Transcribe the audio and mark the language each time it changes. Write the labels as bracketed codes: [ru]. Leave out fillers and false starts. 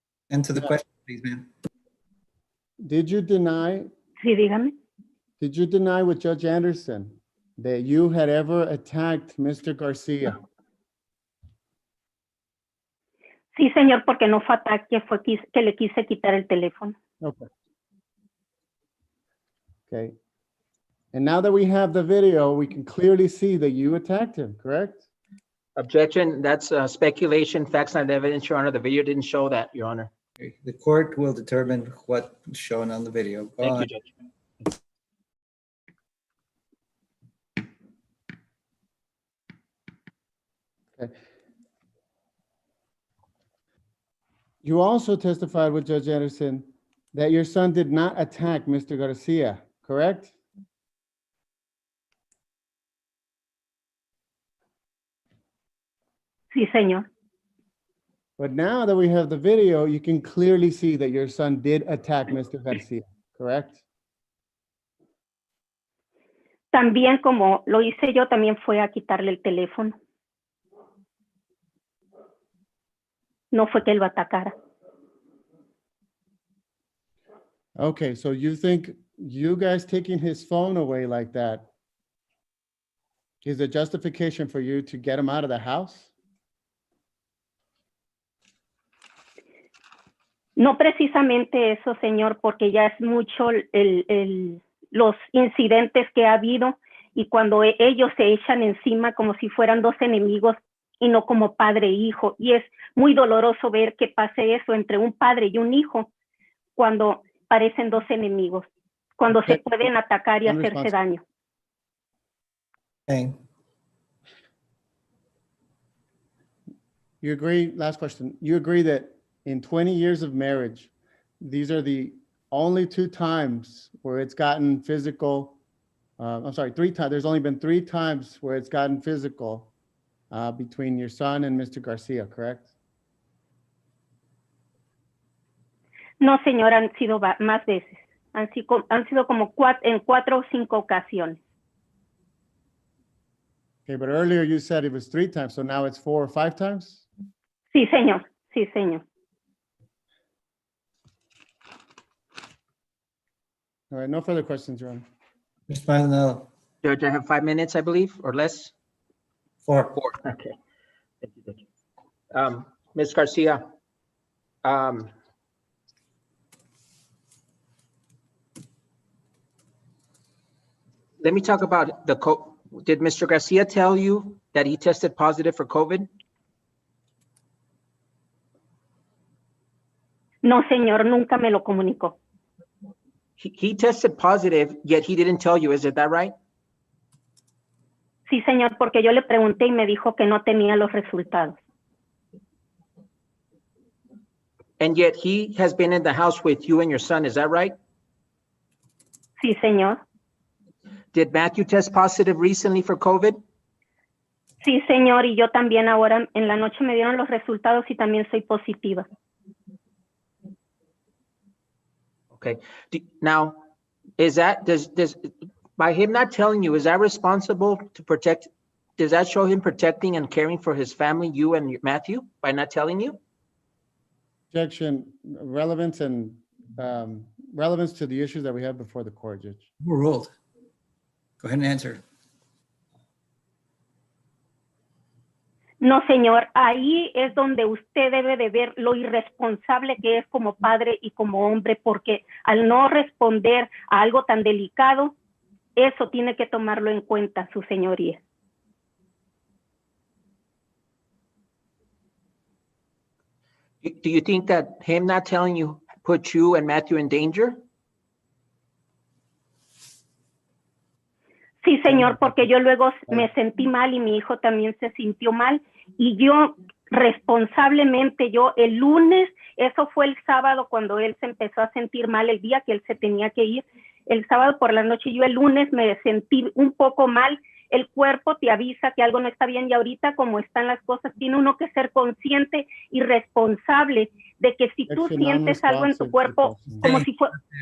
[en] Answer the question, please, ma'am. Did you deny, [es] Sí, dígame. [en] did you deny with Judge Anderson that you had ever attacked Mr. Garcia? [es] Sí, señor, porque no fue ataque, fue que le quise quitar el teléfono. [en] Okay. Okay. And now that we have the video, we can clearly see that you attacked him, correct? Objection, that's speculation, facts not evidence, Your Honor. The video didn't show that, Your Honor. Okay, the court will determine what's shown on the video. Go Thank on. you, Judge. Okay. You also testified with Judge Anderson that your son did not attack Mr. Garcia, correct? [es] Sí, señor. [en] But now that we have the video, you can clearly see that your son did attack Mr. Garcia, correct? [es] También como lo hice yo, también fue a quitarle el teléfono. No fue que él lo atacara. [en] Okay, so you think you guys taking his phone away like that is a justification for you to get him out of the house? [es] No precisamente eso, señor, porque ya es mucho los incidentes que ha habido y cuando ellos se echan encima como si fueran dos enemigos y no como padre e hijo. Y es muy doloroso ver que pase eso entre un padre y un hijo cuando parecen dos enemigos, cuando se pueden atacar y hacerse daño. [en] Okay. You agree, last question, you agree that in 20 years of marriage, these are the only 2 times where it's gotten physical. I'm sorry, 3 times. There's only been 3 times where it's gotten physical between your son and Mr. Garcia, correct? [es] No, señor, han sido más veces. Han sido como en 4 o 5 ocasiones. [en] Okay, but earlier you said it was 3 times, so now it's 4 or 5 times? [es] Sí, señor. Sí, señor. [en] All right, no further questions, Your Honor. Mr. Maldonado. Judge, I have 5 minutes, I believe, or less. 4. 4. Okay. Thank you. Thank you. Ms. Garcia. Let me talk about did Mr. Garcia tell you that he tested positive for COVID? [es] No, señor, nunca me lo comunicó. [en] He tested positive, yet he didn't tell you. Is it that right? [es] Sí, señor, porque yo le pregunté y me dijo que no tenía los resultados. [en] And yet he has been in the house with you and your son. Is that right? [es] Sí, señor. [en] Did Matthew test positive recently for COVID? [es] Sí, señor, y yo también ahora en la noche me dieron los resultados y también soy positiva. [en] Okay. Now, is that, by him not telling you, is that responsible to protect, does that show him protecting and caring for his family, you and Matthew, by not telling you? Objection, relevance and relevance to the issues that we have before the court, Judge. Overruled. Go ahead and answer. [es] No, señor, ahí es donde usted debe de ver lo irresponsable que es como padre y como hombre, porque al no responder a algo tan delicado, eso tiene que tomarlo en cuenta, su señoría. [en] Do you think that him not telling you put you and Matthew in danger? [es] Sí, señor, porque yo luego me sentí mal y mi hijo también se sintió mal y yo responsablemente, yo el lunes, eso fue el sábado cuando él se empezó a sentir mal el día que él se tenía que ir, el sábado por la noche, yo el lunes me sentí un poco mal, el cuerpo te avisa que algo no está bien y ahorita como están las cosas, tiene uno que ser consciente y responsable de que si tú sientes algo en tu cuerpo, como si fuera...